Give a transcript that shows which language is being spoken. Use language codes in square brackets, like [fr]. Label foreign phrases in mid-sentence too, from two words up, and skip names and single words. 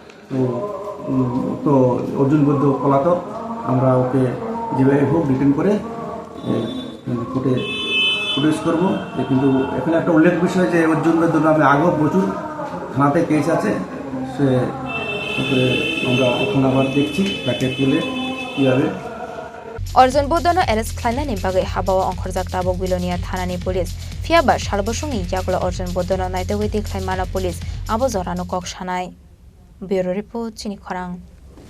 [bn] তো অর্জুন বৌদ্ধ পলাতক আমরা ওকে যেভাবে হোক রিটার্ন করে কোর্টে প্রডিউস করবো কিন্তু এখানে একটা উল্লেখ বিষয় যে অর্জুনের জন্য আমি আগেও প্রচুর থানাতে কেস আছে সে আমরা এখন আবার দেখছি তাকে তুলে কীভাবে [trp] Arjun Budhyani arrest Khlainai bagai habawa ongkhorjak tabok Beloniya thanani police phiaba sarbosongi yaklo Arjun Budhyani naitogoi Khlaimana police abo jorano kok sanai. [en] Bureau report Chini Khorang.